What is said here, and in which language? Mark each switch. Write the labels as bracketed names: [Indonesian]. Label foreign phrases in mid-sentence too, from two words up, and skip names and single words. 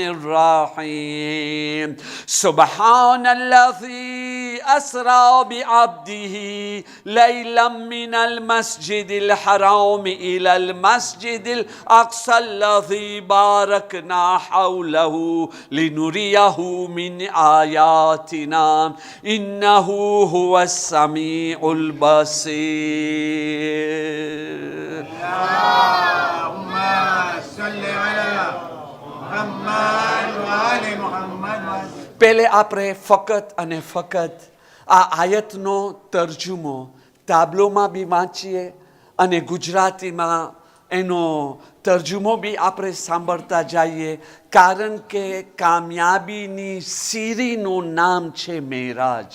[Arabic] الرحيم سبحان الذي أسرى بعبده ليلا من المسجد الحرام إلى المسجد الأقصى الذي باركنا حوله لنريه من آياتنا إنه هو السميع البصير اللهم صل على محمد وآل محمد. [Gujarati] પહેલે આપણે ફકત અને ફકત આ આયતનો તર્જુમો તાબલોમાં બી વાંચીએ અને ગુજરાતીમાં એનો તર્જુમો બી આપણે સાંભળતા જઈએ કારણ કે કામયાબીની સીરીનું નામ છે મેરાજ.